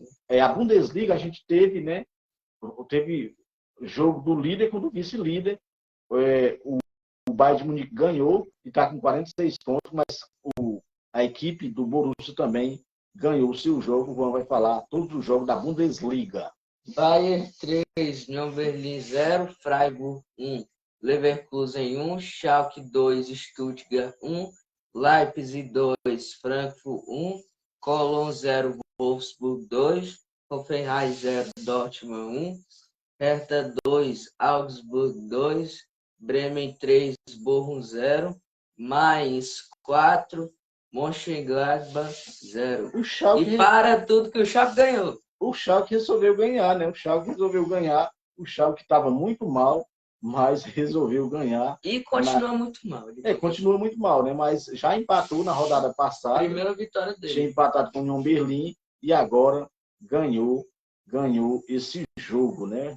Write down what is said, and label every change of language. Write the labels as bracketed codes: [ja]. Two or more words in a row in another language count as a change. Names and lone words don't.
[pt] A Bundesliga a gente teve, né? Teve jogo do líder contra o vice-líder. O Bayern de Munique ganhou e está com 46 pontos, mas a equipe do Borussia também ganhou o seu jogo. O Juan vai falar todos os jogos da Bundesliga. Bayern 3, União Berlim 0, Freiburg 1, Leverkusen 1, Schalke 2, Stuttgart 1, Leipzig 2, Frankfurt 1, Cologne 0, Wolfsburg 2, Hoffenheim 0, Dortmund 1, Hertha 2, Augsburg 2, Bremen 3, Bochum 0, Mainz 4, Mönchengladbach 0. E para tudo que o Schalke ganhou. O Schalke resolveu ganhar, né? O Schalke estava muito mal, mas resolveu ganhar. E continua muito mal. Continua muito mal, né? Mas já empatou na rodada passada. Primeira vitória dele. Tinha empatado com o União Berlim e agora ganhou esse jogo, né?